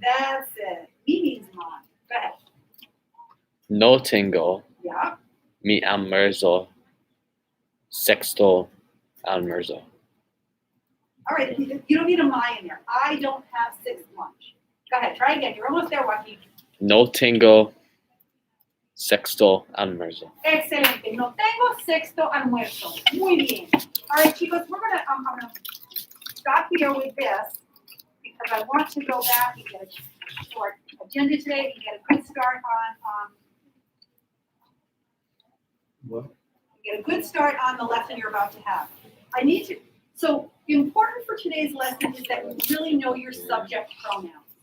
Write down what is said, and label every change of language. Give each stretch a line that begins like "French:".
English: That's it. Me means mine. Go ahead.
Spanish: No tengo.
English: Yeah.
Spanish: Mi almuerzo. Sexto almuerzo.
English: All right, you don't need a my in there. I don't have sixth lunch. Go ahead, try again. You're almost there, Joaquin.
Spanish: No tengo sexto almuerzo. Excelente. No tengo sexto almuerzo. Muy bien.
English: All right, chicos, we're gonna I'm gonna stop here with this because I want to go back and get a short agenda today and get a good start on What? get a good start on the lesson you're about to have. I need to. So important for today's lesson is that you really know your subject pronouns.